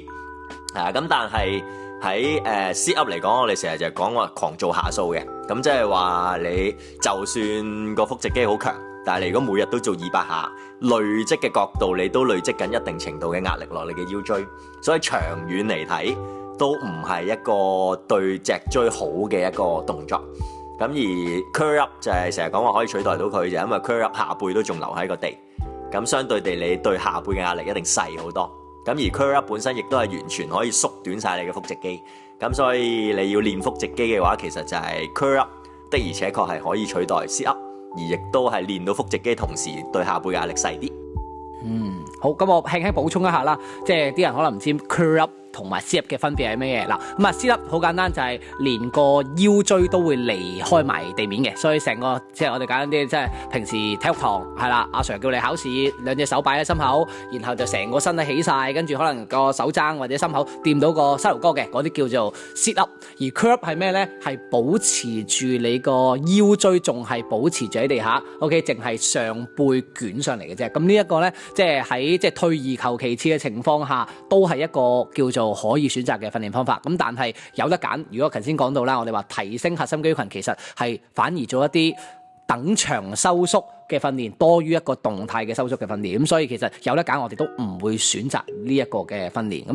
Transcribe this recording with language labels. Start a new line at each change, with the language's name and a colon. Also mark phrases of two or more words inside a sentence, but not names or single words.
Cantonese: 咁但係喺
English: sit up
Cantonese: 嚟講，我哋成日就講話狂做下數嘅，咁即係話你就算個腹直肌好強，但係你如果每日都做200下，累積嘅角度你都累積緊一定程度嘅壓力落你嘅腰椎，所以長遠嚟睇都唔係一個對脊椎好嘅一個動作。咁而
English: curl up
Cantonese: 就係成日講話可以取代到佢，就因為
English: curl up
Cantonese: 下背都仲留喺個地，咁相對地你對下背嘅壓力一定細好多。咁而
English: curl up
Cantonese: 本身亦都係完全可以縮短晒你嘅腹直肌，咁所以你要練腹直肌嘅話，其實就係
English: curl up
Cantonese: 的而且確係可以取代
English: sit up，
Cantonese: 而亦都係練到腹直肌，同時對下背嘅壓力細啲。好，咁我輕輕補充一下啦，即係啲人可能唔知
English: curl up
Cantonese: 同埋
English: sit up
Cantonese: 嘅分別係咩嘢嗱，咁啊
English: sit up
Cantonese: 好簡單，就係連個腰椎都會離開埋地面嘅，所以成個即係我哋簡單啲，即係平時體育堂係啦，阿 Sir 叫你考試，兩隻手擺喺心口，然後就成個身體起晒，跟住可能個手踭或者心口掂到個膝頭哥嘅，嗰啲叫做
English: sit up。
Cantonese: 而
English: curl up
Cantonese: 係咩咧？係保持住你個腰椎仲係保持住喺地下 ，OK， 淨係上背捲上嚟嘅啫。咁呢一個咧，即係喺即係退而求其次嘅情況下，都係一個叫做可以選擇嘅訓練方法。咁但係有得揀，如果頭先講到啦，我哋話提升核心肌群，其實係反而做一啲等長收縮嘅訓練，多於一個動態嘅收縮嘅訓練。咁所以其實有得揀，我哋都唔會選擇呢一個嘅訓練。